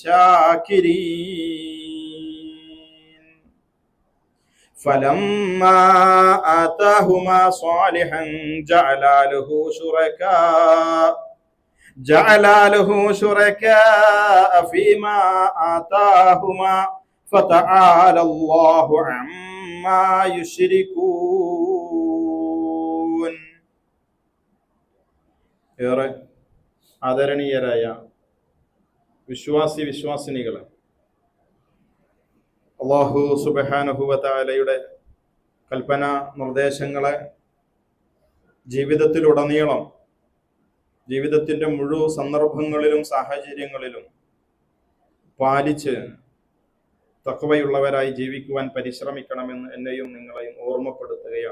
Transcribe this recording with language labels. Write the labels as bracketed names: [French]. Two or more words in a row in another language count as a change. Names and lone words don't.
[Arabic] الشاكرين فلما آتاهما صالحا جعلا له شركاء فيما آتاهما فتعالى الله عما يشركون. [Malayalam] ഏറെ ആദരണീയരായ വിശ്വാസിനികളെ, അല്ലാഹു [Arabic] سبحانه و تعالى [Malayalam] കൽപ്പന നിർദ്ദേശങ്ങളെ ജീവിതത്തിലുടനീളം ജീവിതത്തിന്റെ മുഴുവൻ സന്ദർഭങ്ങളിലും സാഹചര്യങ്ങളിലും പാലിച്ച് തഖ്വയുള്ളവരായി ജീവിക്കുവാൻ പരിശ്രമിക്കണമെന്ന് എന്നെയും നിങ്ങളെയും ഓർമ്മപ്പെടുത്തുകയാണ്.